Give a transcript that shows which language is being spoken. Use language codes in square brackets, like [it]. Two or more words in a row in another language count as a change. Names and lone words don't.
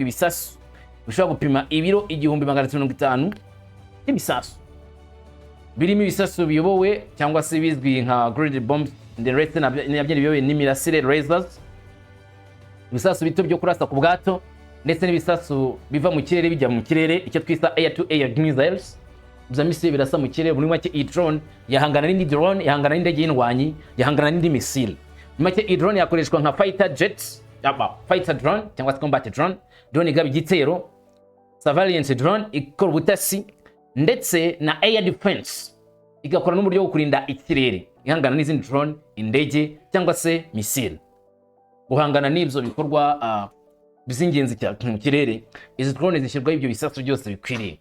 [rw] ibisasu bishobora gupima ibiro 1050 by'ibisasu birimo ibisasu biyobowe cyangwa se bizwi nka [en] grid bombs [rw] ndetse nabyo biyobowe n'imirasire lasers ibisasu bito byo kurasa ku bwato ndetse n'ibisasu biva mu kirere bijya mu kirere icyo twita [en] air to air missiles [rw] bya misile birasa mu kirere. Muri make iyi drone yahangana n'indi drone, yahangana n'indege y'indwanyi, yahangana n'indi missile. Muri make iyi drone yakoreshwa nka [en] fighter jets, fighter drone [rw] cyangwa [en] combat drone, [rw] drone igaba igitero, [en] surveillance drone [rw] ikora ubutasi, ndetse na [en] air defense [rw] igakora n'uburyo bwo kurinda ikirere, ihangana n'izindi drone, indege cyangwa se missile. Guhangana n'ibyo bikorwa bizingenzi cyane mu kirere, izi drone zishyirwaho ibyo bisasu byose bikwiriye.